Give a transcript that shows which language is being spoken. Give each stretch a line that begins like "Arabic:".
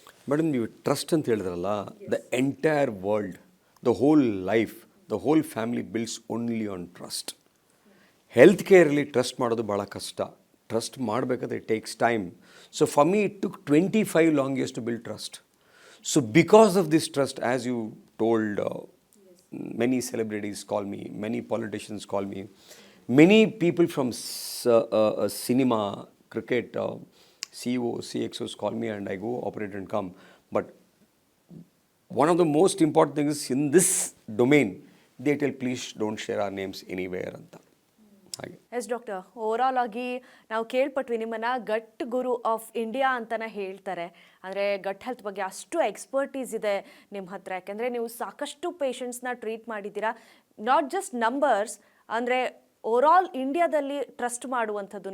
Kannada: Madam, ನೀವು trust ಅಂತ ಹೇಳಿದ್ರಲ್ಲ,
English: The entire world, the whole life, the whole family builds only on trust.
Kannada: Health ಕೇರಲ್ಲಿ trust ಮಾಡೋದು ಭಾಳ ಕಷ್ಟ. ಟ್ರಸ್ಟ್ ಮಾಡಬೇಕಾದ್ರೆ
English: It takes time. So for me it took 25 long years to build trust. So because of this trust, as you told, many celebrities call me, many politicians call me, many people from cinema, cricket, CEOs, CXOs call me, and I go operate and come. But one of the most important things is in this domain, they tell please don't share our names anywhere anta.
Kannada: ಹಾಗೆ. S doctor, overall ಆಗಿ ನಾವು ಕೇಳ್ಪಟ್ವಿ ನಿಮ್ಮನ್ನು ಗಟ್ ಗುರು of India ಅಂತಲೇ ಹೇಳ್ತಾರೆ. ಅಂದರೆ gut health ಬಗ್ಗೆ ಅಷ್ಟು expertise ಇದೆ ನಿಮ್ಮ ಹತ್ರ, ಯಾಕೆಂದರೆ ನೀವು ಸಾಕಷ್ಟು ಪೇಷಂಟ್ಸ್ನ ಟ್ರೀಟ್ ಮಾಡಿದ್ದೀರಾ.
English: not just numbers,
Kannada: ಅಂದರೆ ಓವರಾಲ್ ಇಂಡಿಯಾದಲ್ಲಿ ಟ್ರಸ್ಟ್ ಮಾಡುವಂಥದ್ದು.